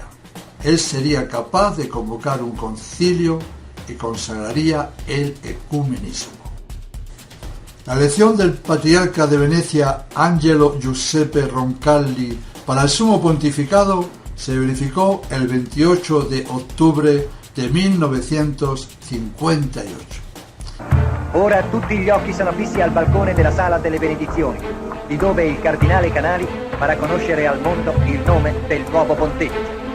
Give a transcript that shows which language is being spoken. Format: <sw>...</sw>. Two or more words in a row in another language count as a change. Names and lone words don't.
<es>Él sería capaz de convocar un concilio y consagraría el ecumenismo. La elección del patriarca de Venecia, Angelo Giuseppe Roncalli, para el sumo pontificado se verificó el 28 de octubre de 1958.</es> <it>Ora tutti gli occhi sono fissi al balcone della sala delle benedizioni, di dove il cardinale Canali farà conoscere al mondo il nome del nuovo pontefice.</it>